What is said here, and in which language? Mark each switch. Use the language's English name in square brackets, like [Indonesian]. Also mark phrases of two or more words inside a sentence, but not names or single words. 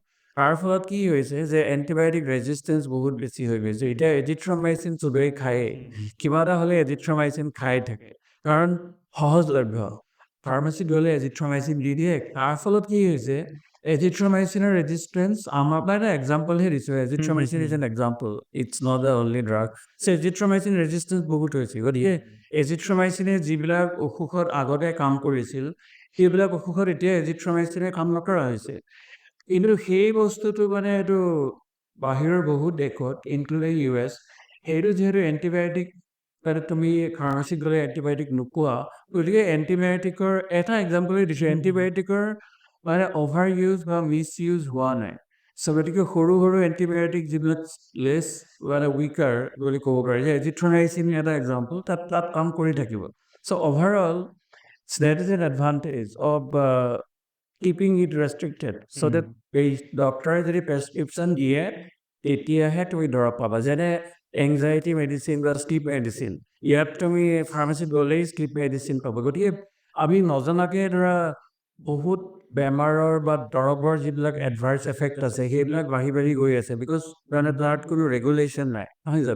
[Assamese] তাৰ ফলত কি হৈছে যে [English] antibiotic resistance [Assamese] বহুত বেছি হৈ গৈছে। এতিয়া এজিথ্ৰ'মাইচিন চবেই খায়েই, কিবা এটা হ'লে এজিথ্ৰ'মাইচিন খাই থাকে, কাৰণ সহজলভ্য। ফাৰ্মাচীত গ'লে এজিথ্ৰ'মাইচিন দি দিয়ে। তাৰ ফলত কি হৈছে, এজিথ্ৰ'মাইচিনৰ ৰেজিষ্টেঞ্চ, আমাৰ এটা এক্সাম্পলহে দিছোঁ, [English] azithromycin is an example, it's not the only drug. [Assamese] চ' [English] azithromycin resistance [Assamese] বহুত হৈছে। গতিকে এজিথ্ৰ'মাইচিনে যিবিলাক অসুখত আগতে কাম কৰিছিল, সেইবিলাক অসুখত এতিয়া এজিথ্ৰ'মাইচিনে কাম নকৰা হৈছে। কিন্তু সেই বস্তুটো মানে এইটো বাহিৰৰ বহুত দেশত ইনক্লুডিং US, সেইটো যিহেতু এণ্টিবায়'টিক, মানে তুমি ফাৰ্মাচীত গ'লে এণ্টিবায়'টিক নোপোৱা, গতিকে এণ্টিবায়'টিকৰ এটা এক্সাম্পলেই দিছোঁ, এণ্টিবায়'টিকৰ মানে [English] over use [Assamese] বা [English] mis use [Assamese] হোৱা নাই। চ' গতিকে সৰু সৰু এণ্টিবায়'টিক যিবিলাক লেছ মানে উইকাৰ বুলি ক'ব পাৰি, যে এজিথ্ৰ'মাইচিন এটা এক্সাম্পল, তাত কাম কৰি থাকিব। চ' অভাৰঅল [English] that is an advantage of keeping it restricted, so that [Assamese] এই ডক্টৰে যদি প্ৰেছক্ৰিপশ্যন দিয়ে তেতিয়াহে তুমি দৰৱ পাবা। যেনে [English] anxiety medicine [Assamese] বা [English] sleep medicine, [Assamese] ইয়াত তুমি ফাৰ্মাচীত গ'লেই [English] sleep medicine [Assamese] পাবা। গতিকে আমি নজনাকৈ ধৰা বহুত বেমাৰৰ বা দৰৱৰ যিবিলাক [English] adverse effect [Assamese] আছে, সেইবিলাক বাঢ়ি বাঢ়ি গৈ আছে, বিকজ মানে তাত কোনো ৰেগুলেশ্যন নাই, নহয় জানো?